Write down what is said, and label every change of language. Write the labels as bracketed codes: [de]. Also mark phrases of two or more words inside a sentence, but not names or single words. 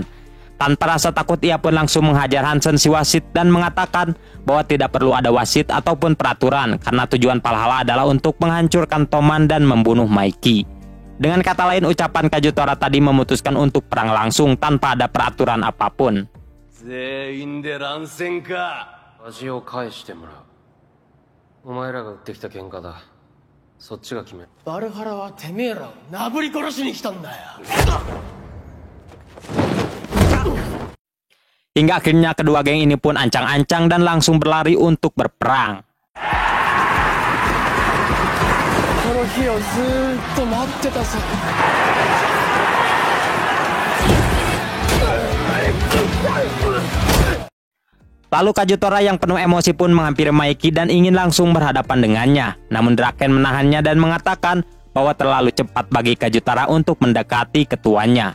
[id] Tanpa rasa takut ia pun langsung menghajar Hansen si wasit dan mengatakan bahwa tidak perlu ada wasit ataupun peraturan karena tujuan Valhalla adalah untuk menghancurkan Toman dan membunuh Maiki. Dengan kata lain ucapan Kazutora tadi memutuskan untuk perang langsung tanpa ada peraturan apapun. [ja] 全員で乱戦か。味を返してもらう。お前らが売ってきた喧嘩だ。そっちが決める。バルハラはてめえらをなぶり殺しに来たんだよ。 [id] Hingga akhirnya kedua geng ini pun ancang-ancang dan langsung berlari untuk berperang. [ja] この日をずーっと待ってたさ。 [id] Lalu Kazutora yang penuh emosi pun menghampiri Maiki dan ingin langsung berhadapan dengannya. Namun Draken menahannya dan mengatakan bahwa terlalu cepat bagi Kazutora untuk mendekati ketuanya.